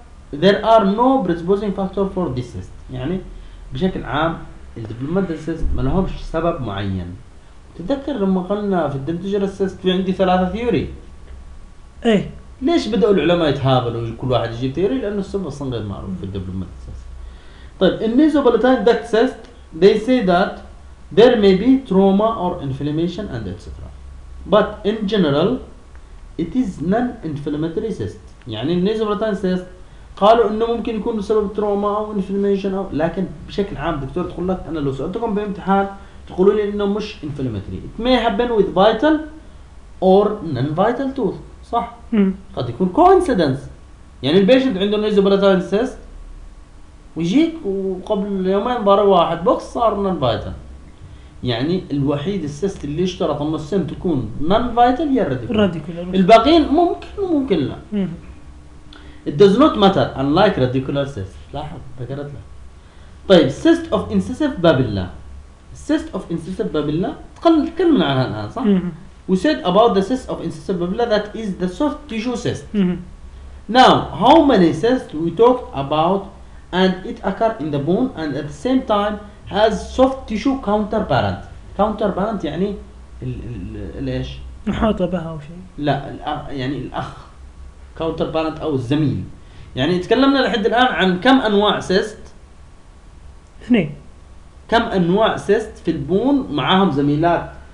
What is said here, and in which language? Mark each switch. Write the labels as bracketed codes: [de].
[en] There are no predisposing factor for this cyst. [ar] يعني بشكل عام ال developmental cyst ما لهمش سبب معين. تذكر لما قلنا في dentigerous cyst في عندي ثلاثة theory. إيه. ليش بدأوا العلماء يتهابلوا كل واحد يجيب theory لأنه السبب أصلاً غير معروف في developmental cyst. [en] طيب nasoplatine duct cyst they say that there may be trauma or inflammation and etc. But in general, it is non inflammatory cyst. [ar] يعني النيزوبلاتان سيست قالوا انه ممكن يكون بسبب تروما او انفلاميشن او لكن بشكل عام دكتور تقول لك انا لو سألتكم بامتحان تقولوا لي انه مش انفلاماتري [en] it may happen with vital or non vital tooth [ar] صح قد يكون coincidence يعني البيشنت عنده نيزوبلاتان سيست ويجيك وقبل يومين ضرب واحد بوكس صار non vital يعني الوحيد السيست اللي اشترط انه السم تكون non vital يرديكولار الباقين ممكن ممكن لا [en] It does not matter unlike radicular cyst. [ar] لاحظ ذكرت له. [en] طيب cyst of incisive babilla. Cyst of incisive babilla. [ar] تكلمنا عنها الآن صح؟ [en] We said about the cyst of incisive babilla that is the soft tissue cyst. Now how many cysts we talked about and it occur in the bone and at the same time has soft tissue counterparent. [ar] Counterparent يعني ليش؟ محاطة بها أو شيء. لا يعني الأخ. counterparent او الزميل يعني تكلمنا لحد الان عن كم انواع سيست اثنين كم انواع سيست في البون معاهم زميلات